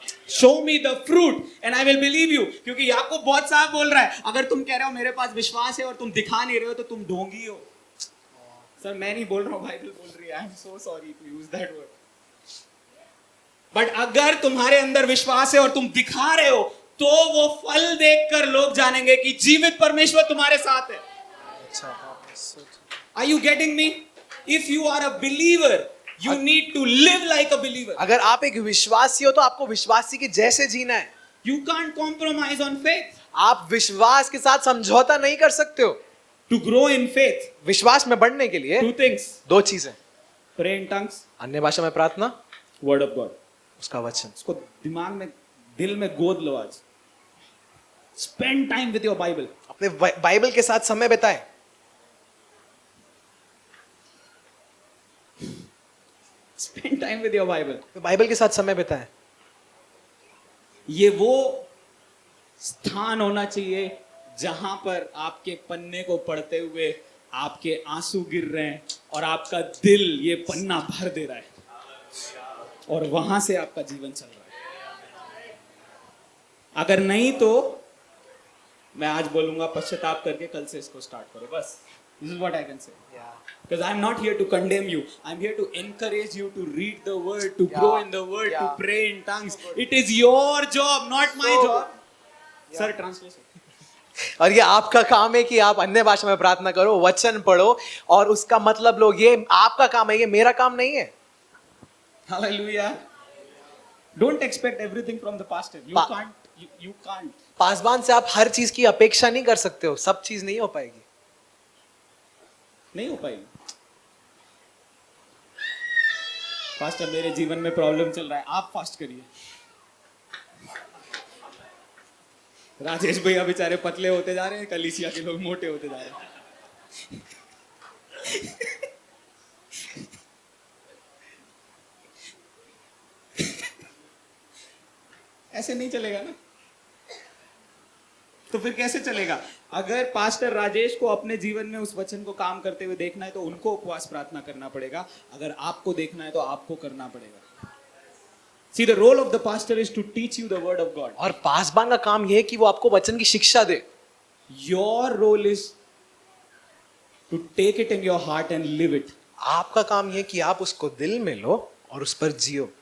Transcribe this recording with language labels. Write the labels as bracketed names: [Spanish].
[English] Show me the fruit and I will believe you. [Hindi] क्योंकि याकूब बहुत साफ बोल रहा है, अगर तुम कह रहे हो मेरे पास विश्वास है और तुम दिखा नहीं रहे हो तो तुम ढोंगी हो। सर मैं नहीं बोल रहा हूँ, बाइबल बोल रही है। [English] I am so sorry to use that word. [Hindi] But अगर तुम्हारे अंदर विश्वास है और तुम दिखा रहे हो तो वो फल देखकर लोग जानेंगे कि जीवित परमेश्वर तुम्हारे साथ है। [English] Are you getting me? If you are a believer, you need to live like a believer. [Hindi] अगर आप एक विश्वासी हो तो आपको विश्वासी के जैसे जीना है। [English] You can't compromise on faith. [Hindi] आप विश्वास के साथ समझौता नहीं कर सकते हो। [English] To grow in faith, [Hindi] विश्वास में बढ़ने के लिए [English] two things: [Hindi] दो चीजें, [English] pray in tongues, [Hindi] अन्य भाषा में प्रार्थना, [English] word of God. [Hindi] उसका वचन। उसको दिमाग में, दिल में गोद लो आज। [English] Spend time with your Bible. [Hindi] अपने बाइबल के साथ समय बिताएं। [English] Spend time with your Bible. [Hindi] Bible के साथ समय बिताएं। ये वो स्थान होना चाहिए जहां पर आपके पन्ने को पढ़ते हुए आपके आंसू गिर रहे हैं और आपका दिल ये पन्ना भर दे रहा है और वहां से आपका जीवन चल रहा है। अगर नहीं तो मैं आज बोलूंगा पश्चाताप करके कल से इसको स्टार्ट करो। [English] बस this is what I can say. Because I'm not here to condemn you. I'm here to encourage you to read the word, to grow in the word, to pray in tongues. It is your job, not my job. Sir, translation. [Hindi] और ये आपका काम है कि आप अन्य भाषा में प्रार्थना करो, वचन पढ़ो और उसका मतलब लो। ये आपका काम है, ये मेरा काम नहीं है। [English] Hallelujah. Don't expect everything from the pastor. You can't. You can't. [Hindi] Paswan से आप हर चीज की अपेक्षा नहीं कर सकते हो। सब चीज नहीं हो पाएगी। नहीं हो पाएगी। पास्टर मेरे जीवन में प्रॉब्लम चल रहा है, आप फास्ट करिए। राजेश भैया बेचारे पतले होते जा रहे हैं, कलीसिया के लोग मोटे होते जा रहे हैं। ऐसे नहीं चलेगा ना। तो फिर कैसे चलेगा? अगर पास्टर राजेश को अपने जीवन में उस वचन को काम करते हुए देखना है तो उनको उपवास प्रार्थना करना पड़ेगा। अगर आपको देखना है तो आपको करना पड़ेगा। [English] See, the role of the pastor is to teach you the word of God. [Hindi] और पासवान का काम यह है कि वो आपको वचन की शिक्षा दे। [English] Your role is to take it in your heart and live it. [Hindi] आपका काम यह है कि आप उसको दिल में लो और उस पर जियो।